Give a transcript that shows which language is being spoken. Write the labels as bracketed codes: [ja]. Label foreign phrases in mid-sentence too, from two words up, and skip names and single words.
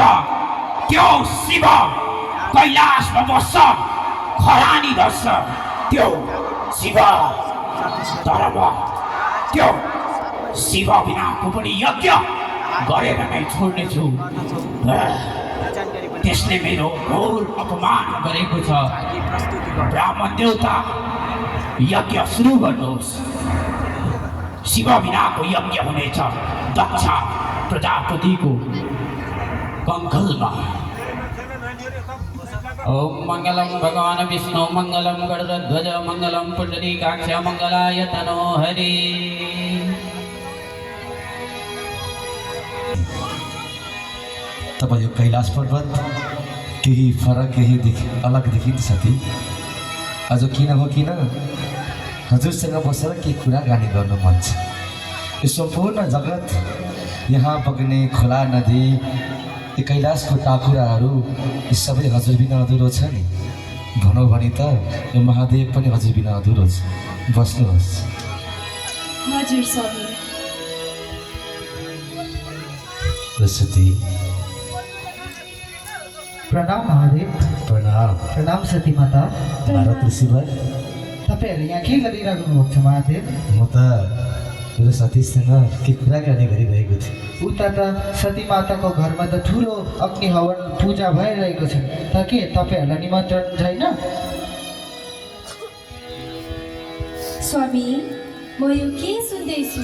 [ne] त्यो शिव कैलाशमा बस्छ, खरानी धर्छ त्यो शिव, तर म त्यो शिव बिनाको पनि यज्ञ गरेर नै छोड्नेछु। त्यसले मेरो घोर अपमान गरेको छ। ब्राह्मण देवता यज्ञ सुरु गर्नुहोस्। शिव बिनाको यज्ञ हुनेछ दक्ष प्रजापतिको कङ्खलमा। [sa] ओम मङ्गलं भगवान् विष्णु मङ्गलं गरुडध्वज मङ्गलं पुण्डरीकाक्ष मङ्गलाय तनो हरि। [ne] तब यो कैलाश पर्वत केही फरक केही अलग देखिन्छ साथी। आज किन हो किन हजुरसँग बसेर केही कुराकानी गर्नु मन छ। यो सम्पूर्ण जगत, यहाँ बग्ने खोला नदी, यो कैलाशको टाकुराहरू, यी सबै हजुर बिना अधुरो छ नि। भनौँ भने त यो महादेव पनि हजुर बिना अधुरो छ। बस्नुहोस्। हजुर स्वामी। सरस्वती प्रणाम महादेव। प्रणाम। प्रणाम सती माता। भारत ऋषिवर, तपाईँहरू यहाँ के गरिरहनु भएको छ महादेव? म त मेरो साथीसँग के कुराकानी गरिरहेको थिएँ। उता त सती माताको घरमा त ठुलो अग्नि हवन पूजा भइरहेको छ, त के तपाईँहरूलाई निमन्त्रण छैन? स्वामी, म यो के सुन्दैछु?